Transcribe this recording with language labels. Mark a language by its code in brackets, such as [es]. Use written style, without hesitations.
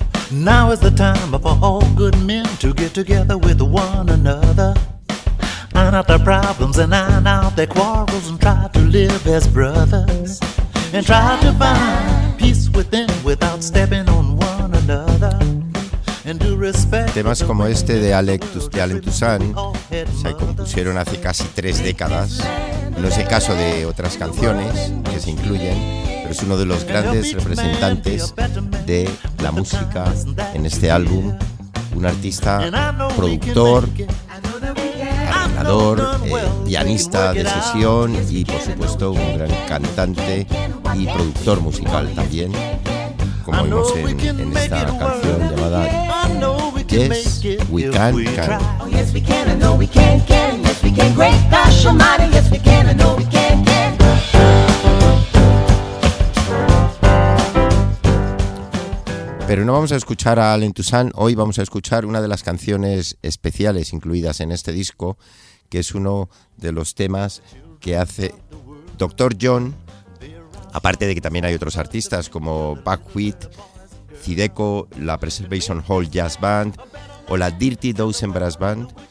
[en] Now is the time for all good men to get together with one another. Iron out their problems and iron out their quarrels, and try to live as brothers, and try to find peace within without stepping on one another, and do respect. [es] Temas como este de Alain Toussaint se compusieron hace casi tres décadas. No es el caso de otras canciones que se incluyen, pero es uno de los grandes representantes de la música en este álbum. Un artista, productor, arreglador, pianista de sesión y, por supuesto, un gran cantante y productor musical también, como vimos en esta canción llamada Yes, We Can, Can. [en] Oh, yes, we can, I know we can, can. Yes, we can, great gosh almighty. Yes, we can, I know we can, can. [es] Pero no vamos a escuchar a Alain Toussaint, hoy vamos a escuchar una de las canciones especiales incluidas en este disco, que es uno de los temas que hace Dr. John, aparte de que también hay otros artistas como Buckwheat, zydeco, la Preservation Hall Jazz Band o la Dirty Dozen Brass Band.